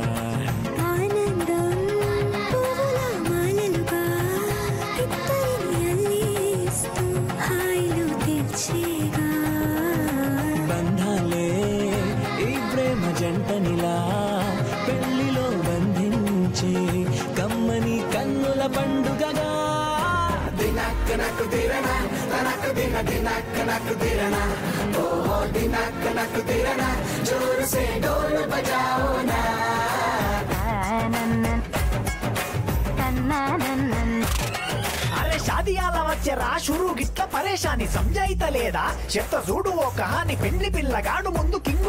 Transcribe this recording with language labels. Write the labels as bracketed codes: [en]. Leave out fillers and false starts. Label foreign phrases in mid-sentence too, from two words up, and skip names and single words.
[te] బంధాలే ఈ ప్రేమ జంటనిలా పెళ్లిలో బంధించే కమ్మని కన్నుల పండుగగా [hi] दिनक कनक दिरना तनक दिन दिनक कनक दिरना ओ दिनक कनक दिरना जोर से ढोल बजाओ ना अरे शादी आला [te] వచ్చేరా షురు గిట్ల పరేషాని సంజాయితలేదా చెత్త చూడు ఓ కహాని పెండ్లి పిల్లగాడు ముందు కింగు